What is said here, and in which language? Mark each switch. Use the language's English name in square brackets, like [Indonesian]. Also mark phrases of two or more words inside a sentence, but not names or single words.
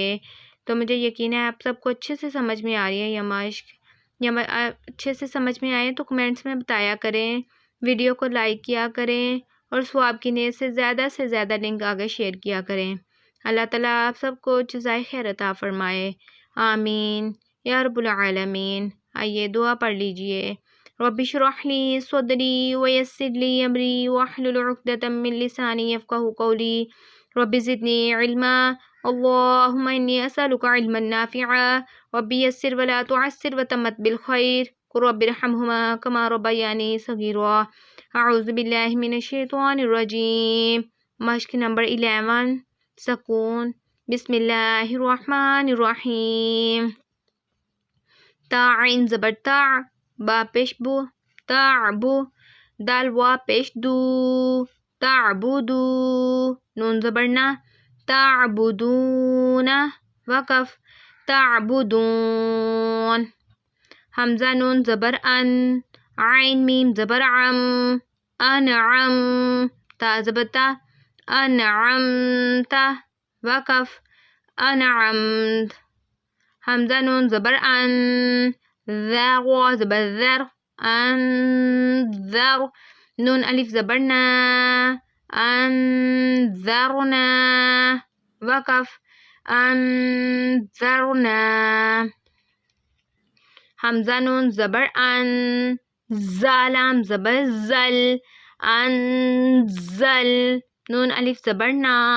[Urdu] تو مجھے یقین ہے آپ سب کو اچھے سے سمجھ میں آ رہی ہے یہ مشق، اچھے سے سمجھ میں آئے تو کمنٹس میں بتایا کریں، ویڈیو کو لائک کیا کریں اور ثواب کی نیت سے زیادہ لنک آگے شیئر کیا کریں۔ اللہ تعالیٰ آپ سب کو جزائے خیر عطا فرمائے، [Arabic] آمین یا رب العالمین۔ [Urdu] آئیے دعا پڑھ لیجئے۔ [Arabic] رب اشرح لی صدری ویسر لی امری واحلل عقدۃ من لسانی یفقہوا قولی رب زدنی علما اللہم انی اسألک علما نافعا رب یسر ولا تعسر وتمت بالخیر رب ارحمہما کما ربیانی صغیرا۔ اعوذ باللہ من الشیطان الرجیم۔ [Urdu] مشق نمبر 11، سکون۔ [Arabic] بسم اللہ الرحمن الرحیم۔ [Urdu] تا عین زبر تا، با پیش بو، تعبو، دال وا پیش دو، تعبدو، نون زبر نا، تعبدون، وقف، تعبدون، حمزہ نون زبر ان، عین میم زبر عم، انعم، تا زبر تا، انعمت، وقف، انعمت، حمزہ نون زبر ان، ذا غوا زبر ذر، انذر، نون الف زبر نا، انذرنا، وقف، انذرنا، حمزہ نون زبر ان، زالام زبر زل، انزل، نون الف زبر نا،